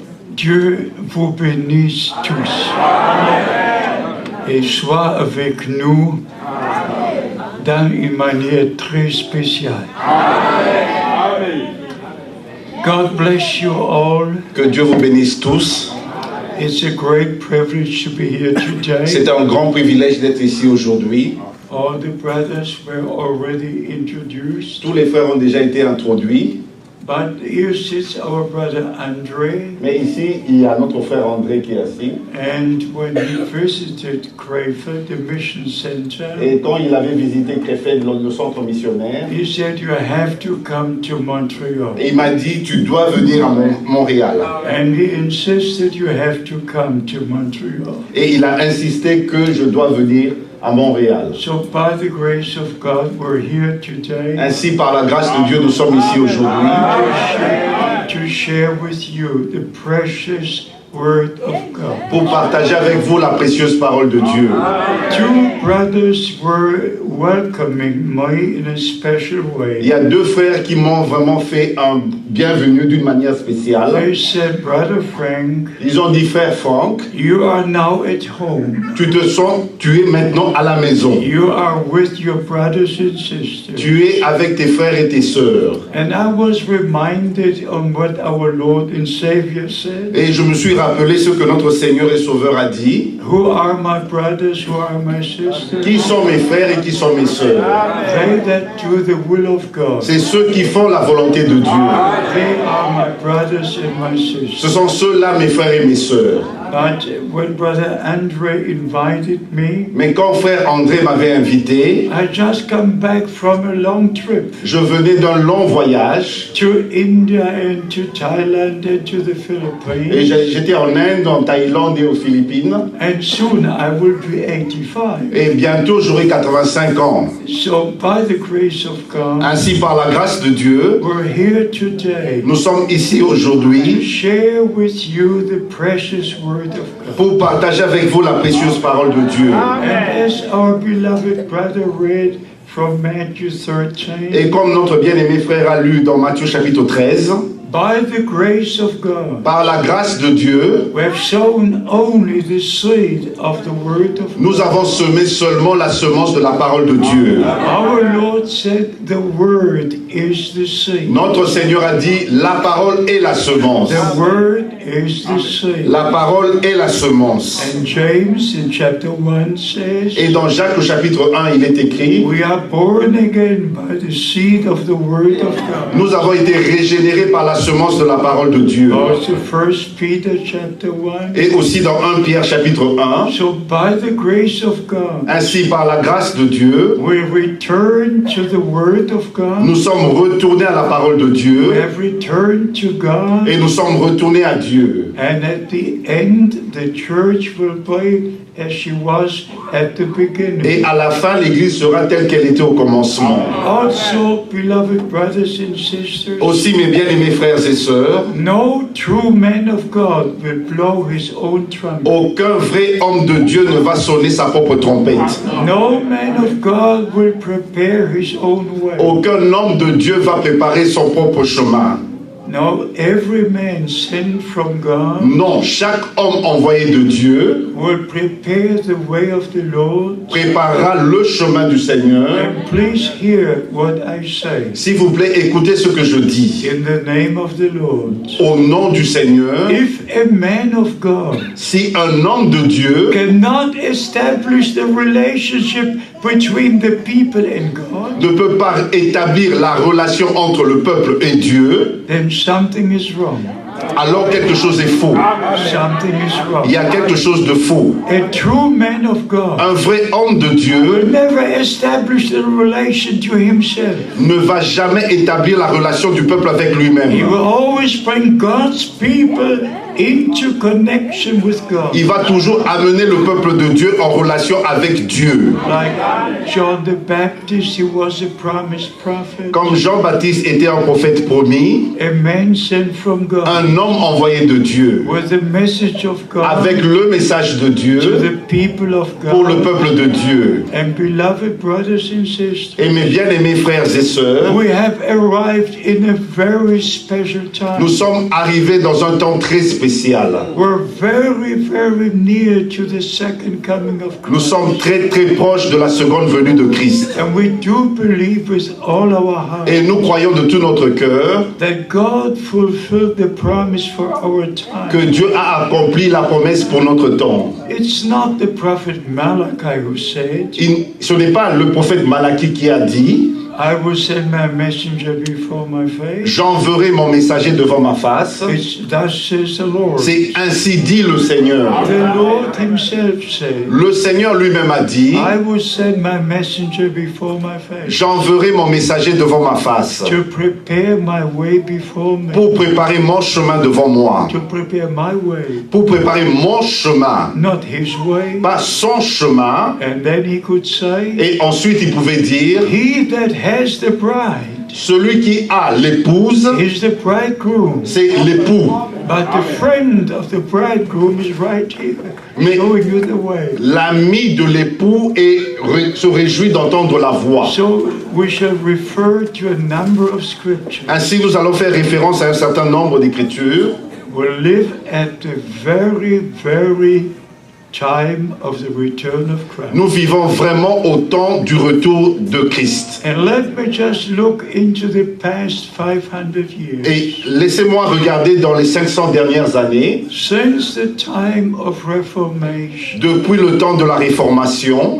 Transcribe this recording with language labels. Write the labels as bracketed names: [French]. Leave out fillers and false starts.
[French] Dieu vous bénisse tous et soit avec nous dans une manière très spéciale. [English] God bless you all. [French] Que Dieu vous bénisse tous. [English] It's a great privilege to be here today. [French] C'est un grand privilège d'être ici aujourd'hui. [English] All the brothers were already introduced. [French] Tous les frères ont déjà été introduits. [English] But here sits our brother Andre. [French] Mais ici, il y a notre frère André qui est assis. [English] And when he visited Krefeld, the mission center, [French] Et quand il avait visité Krefeld, le centre missionnaire, [English] he said, you have to come to Montreal. [French] il m'a dit, tu dois venir à Montréal. [English] And he insisted you have to come to Montreal. [French] Et il a insisté que je dois venir à Montréal. [English] So by the grace of God, we're here today [French] Ainsi, par la grâce de Dieu, nous sommes ici aujourd'hui [English] to share with you the precious Word of God. [French] pour partager avec vous la précieuse parole de Dieu. [English] Two brothers were welcoming me in a special [French] Il y [English] way. [French] a deux frères qui m'ont vraiment fait un bienvenue d'une manière spéciale. [English] They said, Brother Frank, [French] Ils ont dit, frère Franck, [English] you are now at home. [French] tu es maintenant à la maison. [English] You are with your brothers and sisters. [French] Tu es avec tes frères et tes sœurs. [English] And I was reminded on what our Lord and Savior said. [French] Et je me suis rappelé ce que notre Seigneur et Sauveur a dit. [English] Who are my brothers, who are my sisters? [French] Qui sont mes frères et qui sont mes sœurs? [English] They that do the will of God. [French] C'est ceux qui font la volonté de Dieu. [English] They are my brothers and my [French] Ce [English] sisters. [French] sont ceux-là, mes frères et mes sœurs. [English] But when Brother Andre invited me, [French] Mais quand frère André m'avait invité, [English] I just come back from a long trip [French] je venais d'un long voyage. [English] to India and to Thailand and to the [French] Et [English] Philippines. [French] j'étais en Inde, en Thaïlande et aux Philippines. [English] And soon I will be 85. [French] Et bientôt, j'aurai 85 ans. [English] So by the grace of God, [French] Ainsi, par la grâce de Dieu, [English] we're here today [French] nous sommes ici [English] to [French] aujourd'hui [English] share with you the precious Word of God. [French] pour partager avec vous la précieuse parole de Dieu. [English] And as our beloved brother read from Matthew 13, [French] Et comme notre bien-aimé frère a lu dans Matthieu chapitre 13, [English] by the grace of God, [French] par la grâce de Dieu, [English] we have sown only the seed of the Word of God. [French] nous avons semé seulement la semence de la parole de Dieu. [English] Our Lord said the Word is the seed. [French] Notre Seigneur a dit, la parole est la semence. [English] The Word is the seed. [French] La parole est la semence. [English] And James in chapter 1 says, [French] Et dans Jacques au chapitre 1, il est écrit, [English] we are born again by the seed of the Word of God. [French] nous avons été régénérés par la semence de la parole de Dieu. [English] Also 1 Peter chapter 1. [French] Et aussi dans 1 Pierre chapitre 1, [English] So by the grace of God, [French] ainsi par la grâce de Dieu, [English] we return to the Word of God. [French] nous sommes retournés à la parole de [English] We [French] Dieu [English] have returned to God. [French] et nous sommes retournés à Dieu. [English] And at the end, the church will be as she was at the beginning. [French] Et à la fin, l'Église sera telle qu'elle était au commencement. [English] Also, beloved brothers and sisters, [French] Aussi, mes bien-aimés frères et sœurs, [English] no true man of God will blow his own trumpet. [French] aucun vrai homme de Dieu ne va sonner sa propre trompette. [English] No man of God will prepare his own way. [French] Aucun homme de Dieu va préparer son propre chemin. [English] No, every man sent from God [French] Non, chaque homme envoyé de Dieu [English] will prepare the way of the Lord. [French] préparera le chemin du Seigneur. [English] And please hear what I say. [French] S'il vous plaît, écoutez ce que je dis. [English] In the name of the Lord. [French] Au nom du Seigneur, [English] If a man of God [French] si un homme de Dieu [English] cannot establish the relationship between the people and God, [French] ne peut pas établir la relation entre le peuple et Dieu, [English] then something is wrong. [French] alors quelque chose est faux. [English] Something is [French] Il [English] wrong. [French] y a quelque chose de faux. [English] A true man of God [French] Un vrai homme de [English] will [French] Dieu [English] never establish the relation to himself. [French] ne va jamais établir la relation du peuple avec [English] He [French] lui-même. [English] will always bring God's people into connection with God. [French] Il va toujours amener le peuple de Dieu en relation avec Dieu. [English] Like John the Baptist, he was a promised prophet. [French] Comme Jean-Baptiste était un prophète promis, [English] A man sent from God [French] un homme envoyé de Dieu, [English] with the message of God [French] avec le message de [English] to [French] Dieu [English] the people of [French] pour le [English] God. [French] peuple de Dieu. [English] And beloved brothers and sisters, [French] Et mes bien-aimés frères et sœurs, [English] we have arrived in a very special time. [French] nous sommes arrivés dans un temps très spécial. [English] We're very, very near to the second coming of [French] Nous [English] Christ. [French] sommes très très proches de la seconde venue de Christ. [English] And we do believe with all our heart [French] Et nous croyons de tout notre cœur [English] that God fulfilled the promise for our time. [French] que Dieu a accompli la promesse pour notre temps. [English] It's not the prophet Malachi who said, [French] Ce n'est pas le prophète Malachie qui a dit [English] I will send my messenger before my face. [French] « J'enverrai mon messager devant ma face [English] It's thus says the ». Lord. [French] C'est ainsi dit le Seigneur. [English] The Lord himself said, [French] Le Seigneur lui-même a dit [English] I will send my messenger before my face [French] J'enverrai mon messager devant ma face [English] to prepare my way before me, [French] pour préparer mon chemin devant moi, [English] to prepare my way, [French] pour préparer mon chemin, [English] not his way. [French] pas son chemin. » [English] And then he could say, [French] Et ensuite il pouvait dire [English] he that has the bride [French] « Celui qui a l'épouse, [English] is the bridegroom. [French] c'est l'époux. [English] But the friend of the bridegroom is right here, [French] Mais- [English] showing you the way. [French] L'ami de l'époux se réjouit d'entendre la voix. [English] So we shall refer to a number of scriptures. [French] Ainsi, nous allons faire référence à un certain nombre d'écritures. [English] We live at the very, very time of the return of Christ. [French] Nous vivons vraiment au temps du retour de Christ. [English] And let me just look into the past 500 years. [French] Et laissez-moi regarder dans les 500 dernières années, [English] Since the time of Reformation, [French] depuis le temps de la Réformation,